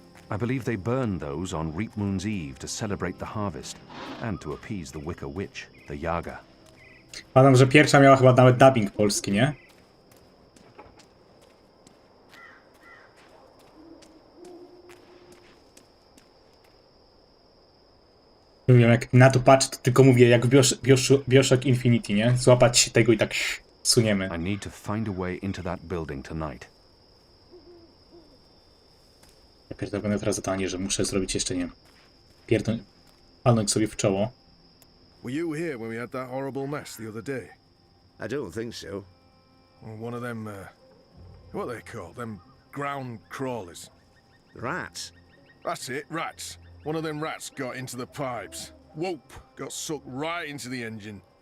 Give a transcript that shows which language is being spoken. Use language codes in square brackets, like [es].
[en] I believe they burn those on Reap Moon's Eve to celebrate the harvest and to appease the Wicker Witch, the Yaga. [pl] Pamiętam, że pierwsza miała chyba nawet dubbing polski, nie? Nie wiem, jak na to patrzę, to tylko mówię, jak w Bioshock Infinity, nie? Złapać się tego i tak suniemy. [en] I need to find a way into that building tonight. [pl] Ja pierdolę, będę teraz zadanie, że muszę zrobić jeszcze, nie wiem, palnąć sobie w czoło. [en] Were you here when we had that horrible mess the other day? I don't think so. Well, one of them, what are they called? Them ground crawlers. Rats? That's it, rats. One of them rats got into the pipes. Whoop! Got sucked right into the engine.